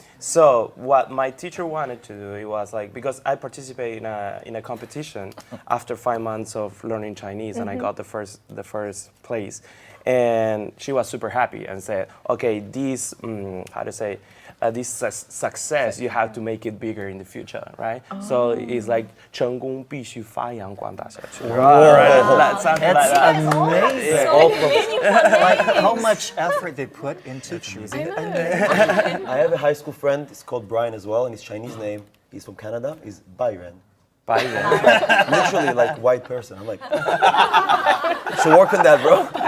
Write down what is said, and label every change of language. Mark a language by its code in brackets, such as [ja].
[en] So what my teacher wanted to do, it was like, because I participated in a competition after 5 months of learning Chinese, and I got the first place. And she was super happy and said, okay, this, this success, you have to make it bigger in the future, right? [zh] So it's like 成功必须发扬光大下去. [en] Right, something like that. Amazing. All from, Like how much effort they put into choosing a name. I have a high school friend. It's called Brian as well, and his Chinese name, he's from Canada, is Byron. Byron. Literally like white person. I'm like, should work on that, bro.